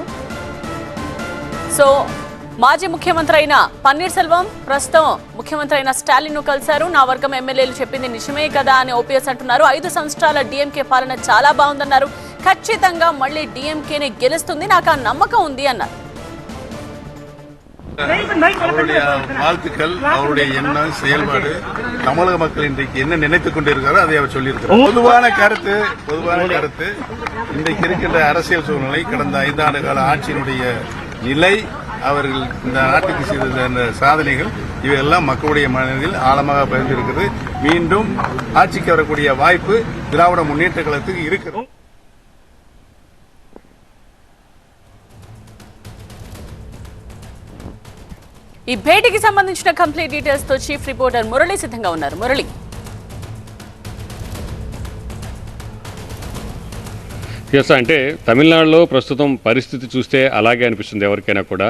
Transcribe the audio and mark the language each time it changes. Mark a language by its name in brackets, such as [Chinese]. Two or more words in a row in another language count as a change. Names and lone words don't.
[Telugu] సో మాజీ ముఖ్యమంత్రి అయిన పన్నీర్ సెల్వం ప్రస్తుతం ముఖ్యమంత్రి అయిన స్టాలిన్ ను కలిశారు. నా వర్గం ఎమ్మెల్యేలు చెప్పింది నిజమే కదా అని ఓపీఎస్ అంటున్నారు. 5 సంవత్సరాల డీఎంకే పాలన చాలా బాగుందన్నారు. ఖచ్చితంగా మళ్ళీ డీఎంకేనే గెలుస్తుంది, నాకు ఆ నమ్మకం ఉంది అన్నారు. [Tamil] அவருடைய வாழ்த்துக்கள், அவருடைய எண்ணம், செயல்பாடு தமிழக மக்கள் இன்றைக்கு என்ன நினைத்துக் கொண்டிருக்கிறாரோ அதை அவர் சொல்லியிருக்கிறார். பொதுவான கருத்து இன்றைக்கு இருக்கின்ற அரசியல் சூழ்நிலை, கடந்த 5 ஆண்டு கால ஆட்சியினுடைய நிலை, அவர்கள் இந்த நாட்டுக்கு செய்த சாதனைகள் இவையெல்லாம் மக்களுடைய மனதில் ஆழமாக பதிந்திருக்கிறது. மீண்டும் ஆட்சிக்கு வரக்கூடிய வாய்ப்பு திராவிட முன்னேற்ற கழகத்துக்கு இருக்கிறது. [Telugu] ఈ భేటీకి సంబంధించిన [English] complete details [Telugu] తో [English] chief reporter [Telugu] మురళి సిద్ధంగా ఉన్నారు. మురళి, ఎస్, అంటే తమిళనాడులో ప్రస్తుతం పరిస్థితి చూస్తే అలాగే అనిపిస్తుంది ఎవరికైనా కూడా.